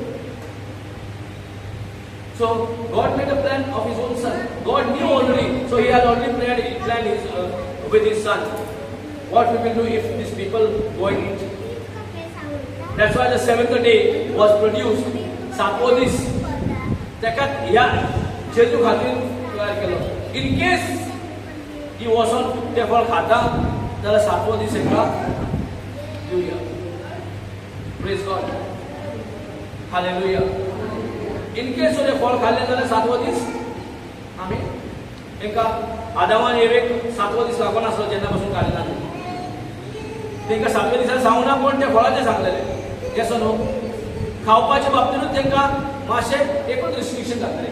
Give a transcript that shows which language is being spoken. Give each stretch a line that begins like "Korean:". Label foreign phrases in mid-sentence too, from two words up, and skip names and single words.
English: So God made a plan of His own Son. God knew already. So He had already planned with His Son. What we will do if these people go and eat? That's why the seventh day was produced.
Konkani: सातवो दीस त्याका ह्या जेजू खातीर तयार केलो.
English: In case he wasn't
Konkani: ते फळ खाता जाल्यार सातवो दीस हेका दिवया.
English: Praise God. Hallelujah. In case
Konkani: ते फळ खाल्ले जाल्यार सातवो दीस आमी एका आदामान एवेक सातवो दीस लागून आसलो जेन्ना पासून खाल्ले ना. तेंका सातव्या दिसा सांगू ना पण ते फळाचे सांगलेले.
English: yes no
Konkani: खावपाच्या बाबतींत तेंका मातशे एकूच रिस्ट्रिक्शन घातलेले.